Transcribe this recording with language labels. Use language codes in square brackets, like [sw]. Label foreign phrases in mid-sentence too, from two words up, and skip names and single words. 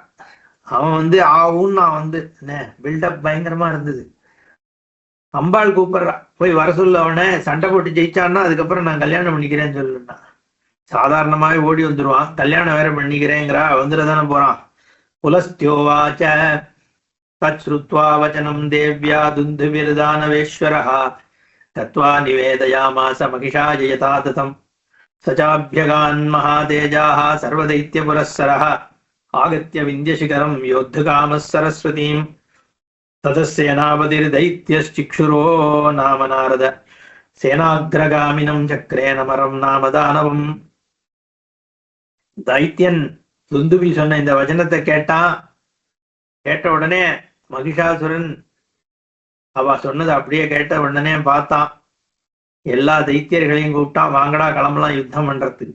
[ta] அவன் ஆவுன்னு நான் என்ன பில்டப் பயங்கரமா இருந்தது. அம்பாள் கூப்பிடுறா, போய் வர சொல்ல. அவனை சண்டை போட்டு ஜெயிச்சான்னா அதுக்கப்புறம் நான் கல்யாணம் பண்ணிக்கிறேன்னு சொல்லுன்னா சாதாரணமாவே ஓடி வந்துருவான். கல்யாணம் வேற பண்ணிக்கிறேங்கிறா. வந்துடதானே போறான். [sa] புலஸ்தியோவாச்ச तच्छ्रुत्वा वचनं देव्या दुन्दुभिर्दानवेश्वरः तत्त्वा निवेदयामास महिषाय यथा ततम् स चाभ्यगान् महातेजाः सर्वदैत्यपुरःसरः आगत्य विन्ध्यशिखरं योद्धुकामः सरस्वतीम् ततः सेनापतिर्दैत्यश्चिक्षुरो नाम नारद सेनाग्रगामिनं चक्रे नमरं नाम दानवम्. [ta] தைத்தியன் துந்துபி சொன்ன இந்த வசனத்தை கேட்ட உடனே மகிஷாசுரன் அவ சொன்னது அப்படியே கேட்ட உடனே பார்த்தான். எல்லா தைத்தியர்களையும் கூப்பிட்டான், வாங்கடா கிளம்பலாம் யுத்தம் பண்றதுக்கு.